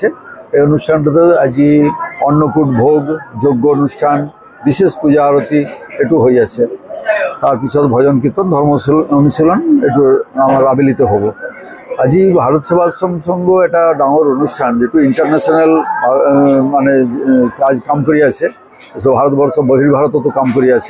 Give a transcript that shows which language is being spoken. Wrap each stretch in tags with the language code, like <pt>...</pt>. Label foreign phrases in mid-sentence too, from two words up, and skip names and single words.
<as>এই অনুষ্ঠানটাতে আজি অন্নকূট ভোগ যজ্ঞ অনুষ্ঠান বিশেষ পূজা আরতি একটু হয়ে আছে। তারপিছত ভজন কীর্তন ধর্ম অনুশীলন একটু আমার আবেলিত হব। আজি ভারত সেবাশ্রম সংঘ একটা ডাঙর অনুষ্ঠান যেটু ইন্টারন্যাশনাল মানে কাম করি আছে। ভারতবর্ষ বহির্ভারততো কাম করি আছে।</as>